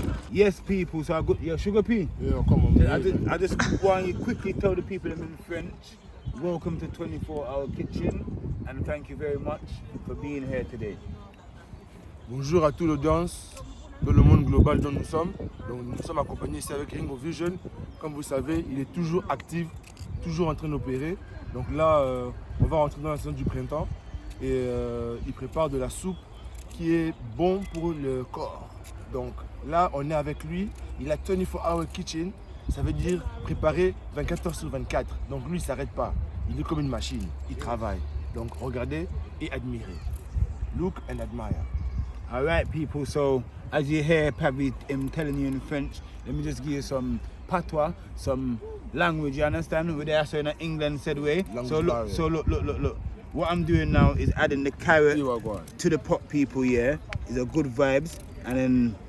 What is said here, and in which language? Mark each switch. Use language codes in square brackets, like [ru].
[en] Yes, people. So I got your sugar pea. Yeah, come on. I just want you quickly tell the people them in French. Welcome to 24-Hour Kitchen, and thank you very much for being here today. [fr] Bonjour à toute l'audience de le monde global dont nous sommes. Donc, nous sommes accompagnés ici avec Ringo Vision. Comme vous savez, il est toujours actif, toujours en train d'opérer. Donc là, on va rentrer dans la saison du printemps et il prépare de la soupe qui est bon pour le corps. Donc là, on est avec lui. Il a 24-Hour Kitchen. Ça veut dire préparer 24 heures sur 24. Donc lui, il ne s'arrête pas. Il est comme une machine. Il travaille. Donc regardez et admirez. [en] Look and admire. All right, people. So as you hear Pavi telling you in French, let me just give you some patois, some language. You understand? We're there, so in an England said way. So look. What I'm doing now is adding the carrot to the pot, people. Yeah, it's a good vibes, and then